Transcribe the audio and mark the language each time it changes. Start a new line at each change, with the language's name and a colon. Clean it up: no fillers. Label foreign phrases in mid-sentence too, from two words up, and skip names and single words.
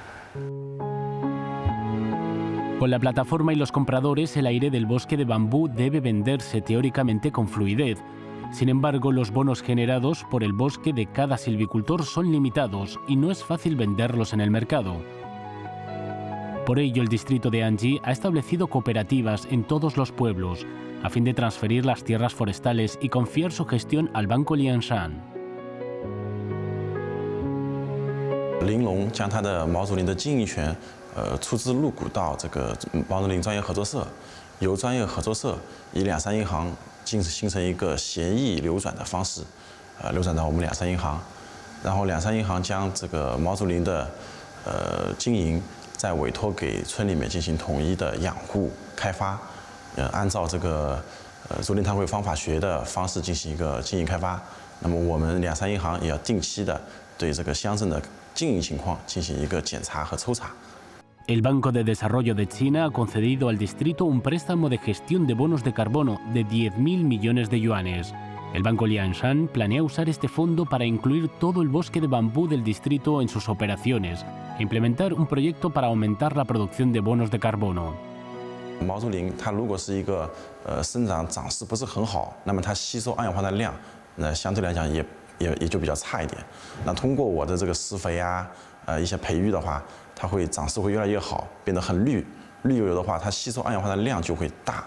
Spanish: Con la plataforma y los compradores, el aire del bosque de bambú debe venderse teóricamente con fluidez. Sin embargo, los bonos generados por el bosque de cada silvicultor son limitados y no es fácil venderlos en el mercado. Por ello, el distrito de Anji ha establecido cooperativas en todos los pueblos, a fin de transferir las tierras forestales y confiar su gestión al Banco Lianshan.
Chinese: 玲珑将它的毛竹林的经营权，出资入股到这个毛竹林专业合作社，由专业合作社以两山银行形成一个协议流转的方式，流转到我们两山银行，然后两山银行将这个毛竹林的经营再委托给村里面进行统一的养护开发，按照这个竹林碳汇方法学的方式进行一个经营开发。那么我们两山银行也要定期的对这个乡镇的
Spanish: El Banco de Desarrollo de China ha concedido al distrito un préstamo de gestión de bonos de carbono de 10.000 millones de yuanes. El Banco Lianshan planea usar este fondo para incluir todo el bosque de bambú del distrito en sus operaciones e implementar un proyecto para aumentar la producción de bonos de carbono.
Chinese: 毛竹林它如果是一个生长长势不是很好，那么它吸收二氧化碳量，相对来讲也就比较差一点。那通过我的这个施肥啊，一些培育的话，它会长势会越来越好，变得很绿油油的话，它吸收二氧化碳量就会大。